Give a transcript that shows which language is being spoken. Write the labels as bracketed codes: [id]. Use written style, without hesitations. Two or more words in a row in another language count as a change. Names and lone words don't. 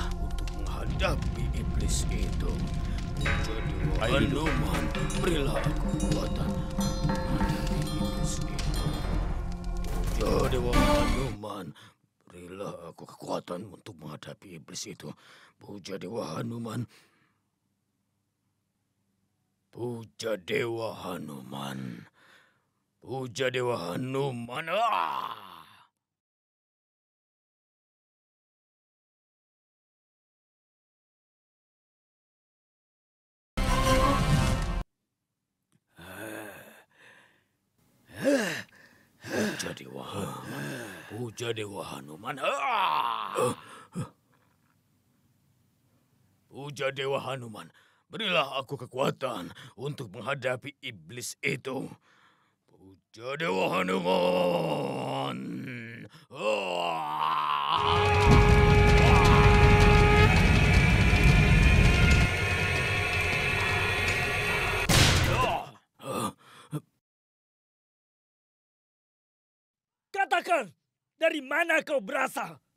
[id] Untuk menghadapi iblis itu. Puja Dewa Hanuman. Berilah aku kekuatan. Menghadapi iblis itu. Puja Dewa Hanuman. Berilah aku kekuatan untuk menghadapi iblis itu. Puja Dewa Hanuman. Puja Dewa Hanuman. Puja Dewa Hanuman. Puja Dewa Hanuman. Puja Dewa Hanuman. Puja Dewa Hanuman. Berilah aku kekuatan untuk menghadapi iblis itu. Puja Dewa Hanuman. Katakan, dari mana kau berasal?